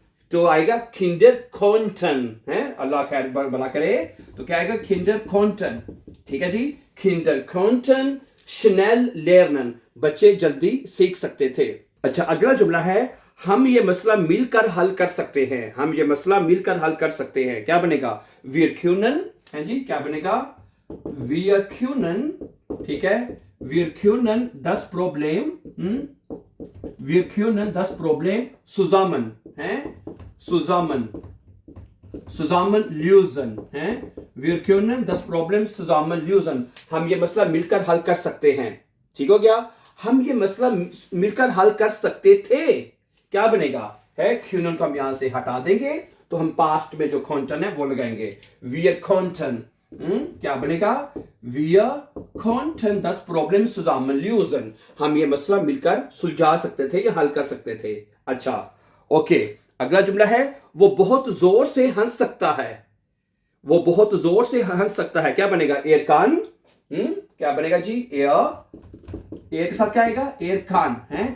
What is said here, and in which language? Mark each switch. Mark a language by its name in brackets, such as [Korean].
[Hindi] तो आएगा Kinder Canton, है? अल्लाह खैर भला करे। तो क्या आएगा? Kinder Canton. ठीक है जी, किंडर कॉन्टन स्नेल लेरनन, बच्चे जल्दी सीख सकते थे। अच्छा, अगला जुमला है, हम ये मसला मिलकर हल कर सकते हैं। हम ये मसला मिलकर हल कर सकते हैं। क्या बनेगा? वियर क्यूनन, है जी? क्या बनेगा? वियर क्यूनन। [German] ठीक है, वियर क्यूनन दस प्रॉब्लम, wir können das Problem zusammen, zusammen lösen, wir können das Problem zusammen lösen। [Hindi] हम ये मसला मिलकर हल कर सकते हैं। ठीक हो गया? हम ये मसला मिलकर हल कर सकते थे। क्या बनेगा? है क्यूनन को हम यहां से हटा देंगे, तो हम पास्ट में जो कॉन्टन है वो लगाएंगे। wir konnten, क्या बनेगा? [German] Wir konnten das Problem zusammen lösen। [Hindi] हम ये मसला मिलकर सुलझा सकते थे या हल कर सकते थे। अच्छा, ओके। अगला जुमला है, वो बहुत जोर से हंस सकता है। वो बहुत जोर से हंस सकता है। क्या बनेगा? एयर कान, क्या बनेगा जी? एयर के साथ क्या आएगा? एयर कान, है?